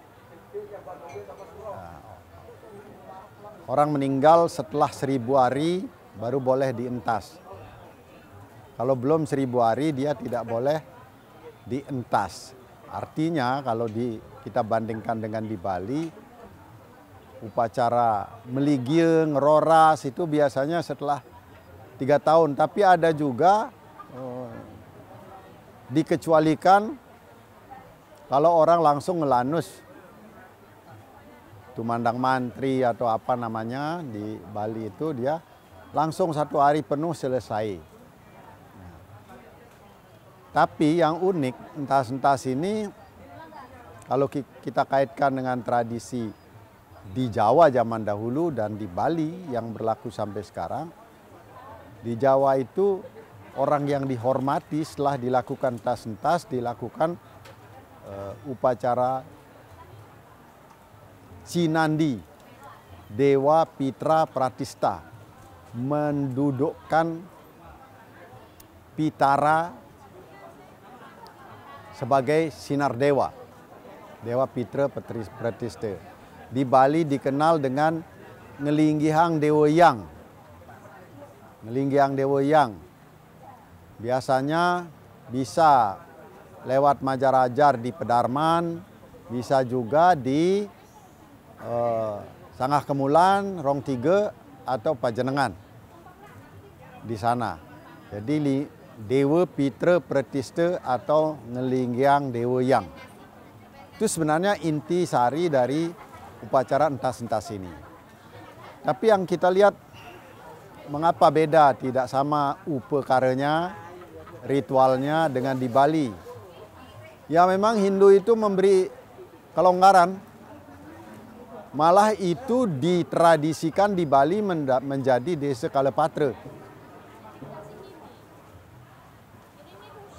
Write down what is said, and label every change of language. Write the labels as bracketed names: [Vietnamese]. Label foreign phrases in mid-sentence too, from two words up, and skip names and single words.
[Indonesian] Nah, orang meninggal setelah 1000 hari baru boleh dientas. Kalau belum 1000 hari dia tidak boleh dientas. Artinya kalau kita bandingkan dengan di Bali, upacara meligie, ngeroras itu biasanya setelah 3 tahun. Tapi ada juga dikecualikan kalau orang langsung ngelanus tumandang mantri atau apa namanya di Bali itu, dia langsung 1 hari penuh selesai. Nah, tapi yang unik entas-entas ini kalau kita kaitkan dengan tradisi di Jawa zaman dahulu dan di Bali yang berlaku sampai sekarang, di Jawa itu orang yang dihormati setelah dilakukan entas-entas dilakukan upacara Cinandi, Dewa Pitra Pratista, mendudukkan Pitara sebagai sinar dewa, Dewa Pitra Pratista. Di Bali dikenal dengan Ngelinggihang Dewa Yang. Ngelinggihang Dewa Yang biasanya bisa lewat Majarajar di Pedarman, bisa juga di Sangah Kemulan, Rong Tiga, atau Pajenengan di sana. Jadi Dewa Pitra Pratista atau Ngelinggihang Dewa Yang. Itu sebenarnya inti sari dari upacara entas-entas ini. Tapi yang kita lihat, mengapa beda, tidak sama upacaranya, ritualnya dengan di Bali. Ya memang Hindu itu memberi kelonggaran, malah itu ditradisikan di Bali menjadi desa Kalapatra.